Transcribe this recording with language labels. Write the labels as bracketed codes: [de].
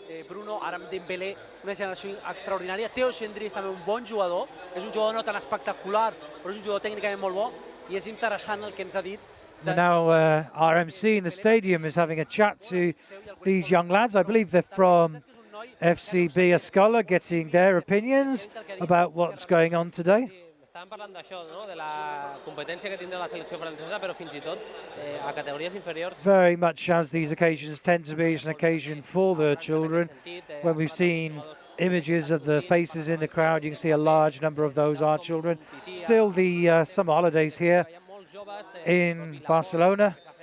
[ca] Bruno, ara amb Dembélé, una generació extraordinària. Teo Xandri és també un bon jugador, és un jugador no tan espectacular, però és un jugador tècnicament molt bo, i és interessant el que ens ha dit. [en] Now our MC in the stadium is having a chat to these young lads. I believe they're from FCBARCELONA, getting their opinions about what's going on today. [ca] Estàvem parlant d'això, de la competència que tindrà la selecció francesa, però fins i tot a categories inferiors. [en] Very much as these occasions tend to be an occasion for the children. When we've seen images of the faces in the crowd, you can see a large number of those are children. Still the summer holidays here in Barcelona.